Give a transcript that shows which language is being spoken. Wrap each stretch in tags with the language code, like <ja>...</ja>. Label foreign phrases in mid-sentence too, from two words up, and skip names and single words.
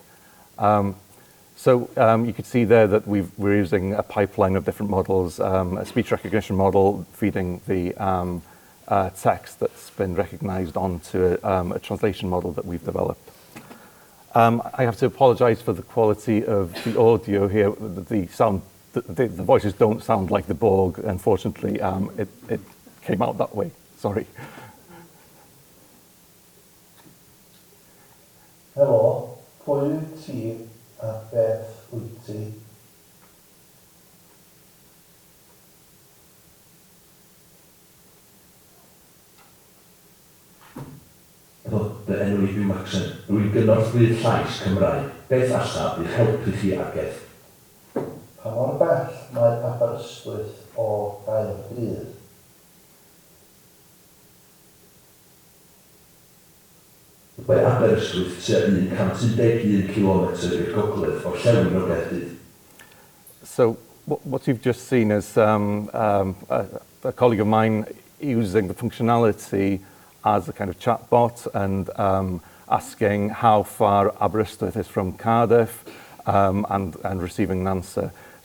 <en>So you could see there that we're using a pipeline of different models, a speech recognition model feeding the text that's been recognized onto a translation model that we've developed. I have to apologize for the quality of the audio here. The voices don't sound like the Borg, unfortunately. It came out that way, sorry.</en> <cy>Helo, pwy wyt ti a beth wyt ti? Dy enw i fi Maxen. Rwy'n gynorthwyr llais Cymraeg. Beth allaf i'ch helpu chi ageth? Pa mor bell mae Aberystwyth o Gaerdydd? Mae Aberystwyth tua 111 km i'r gogledd o Llewn o Gaerdydd.</cy> <en>So what you've just seen is a colleague of mine using the functionality as a kind of chatbot and asking how far Aberystwyth is from Cardiff and receiving an answer.</en>